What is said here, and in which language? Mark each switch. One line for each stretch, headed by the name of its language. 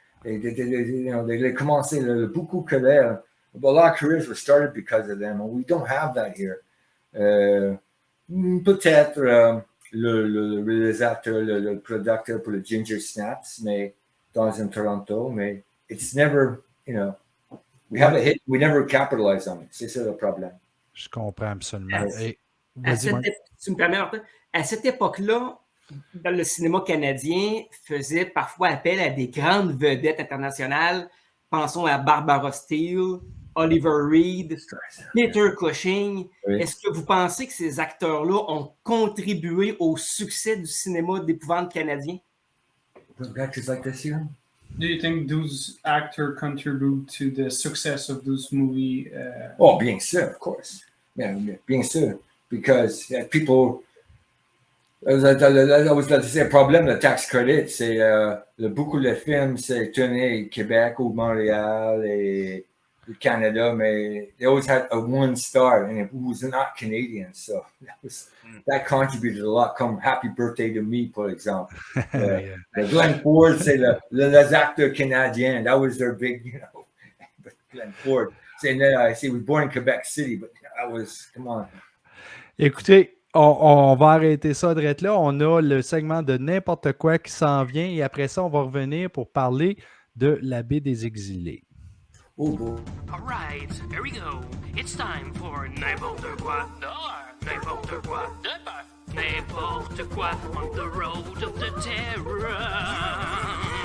English: They
French: commencé beaucoup carrière.
English: A lot of careers were started because of them, and we don't have that here.
French: Peut-être le réalisateur, le producteur pour le Ginger Snaps, mais dans Toronto, mais
English: it's never, we have a hit, we never capitalize on it.
French: C'est ça le problème. Je comprends absolument. Tu me permets, Martin, à cette époque-là, le cinéma canadien faisait parfois appel à des grandes vedettes internationales Pensons à Barbara Steele, Oliver Reed, Peter Cushing. Oui. Est-ce que vous pensez que ces acteurs-là ont contribué au succès du cinéma d'épouvante canadien?
English: Actors like this here? Do you think those actors contribute to the success of those movies? Oh,
French: bien sûr,
English: of course.
French: Bien sûr.
English: Because people...
French: C'est un problème, le tax credit. C'est beaucoup de films, c'est tourné au Québec ou Montréal et le Canada, mais
English: they always had a one star, and it was not Canadian, so that contributed a lot.
French: Comme Happy Birthday to Me, par exemple. Glenn Ford, c'est les acteurs canadiens.
English: That was their big, But Glenn Ford. I was born in Quebec City, but that was, come on.
French: Écoutez, on va arrêter ça direct là. On a le segment de n'importe quoi qui s'en vient et après ça, on va revenir pour parler de la baie des exilés.
English: Oh, boy. All right, here we go. It's time for n'importe quoi dehors, n'importe quoi dehors, n'importe quoi on the road of the terror.